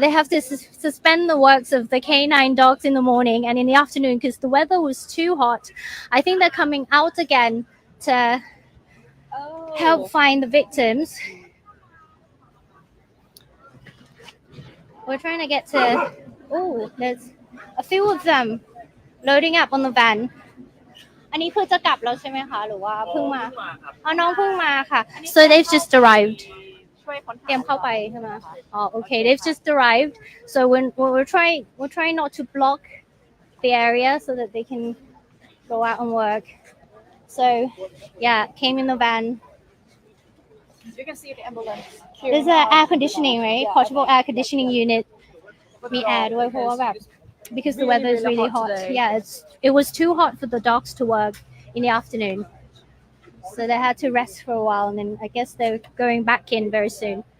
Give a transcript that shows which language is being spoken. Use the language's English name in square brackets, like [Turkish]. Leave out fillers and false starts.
[English] They have to suspend the works of the canine dogs in the morning and in the afternoon because the weather was too hot. I think they're coming out again to help find the victims. We're trying to get to... Oh, there's a few of them loading up on the van. [Thai] อันนี้คือจะกลับแล้วใช่ไหมคะหรือว่าเพิ่งมาน้องเพิ่งมาค่ะ [English] so they've just arrived [Thai] เตรียมเข้าไปใช่ไหม [English] okay they've just arrived so we're trying not to block the area so that they can go out and work so yeah came in the van You can see the ambulance. there's an air conditioning right portable air conditioning unit [Thai] มี air ด้วยเพราะว่าแบบ [English] because the weather is really hot. Yeah, it was too hot for the dogs to work in the afternoon. So they had to rest for a while and then I guess they're going back in very soon.